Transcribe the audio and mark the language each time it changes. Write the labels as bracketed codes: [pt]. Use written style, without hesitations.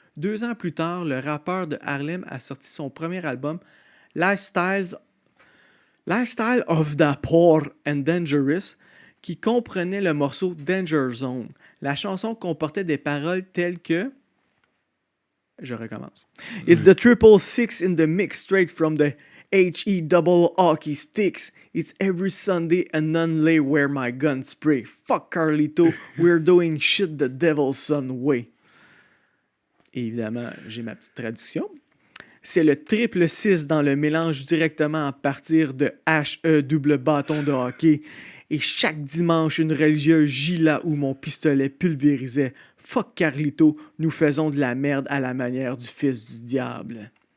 [fr] 2 ans plus tard, le rappeur de Harlem a sorti son premier album, Lifestyle of the Poor and Dangerous, qui comprenait le morceau Danger Zone. La chanson comportait des paroles telles que... Je recommence. [en] It's the 666 in the mix straight from the HE double hockey sticks. It's every Sunday and none lay where my gun spray. Fuck Carlito, we're doing shit the devil's son way. [fr] Et évidemment, j'ai ma petite traduction. C'est le 666 dans le mélange directement à partir de HE double bâton de hockey. Et chaque dimanche, une religieuse gît là où mon pistolet pulvérisait. Fuck Carlito, nous faisons de la merde à la manière du fils du diable.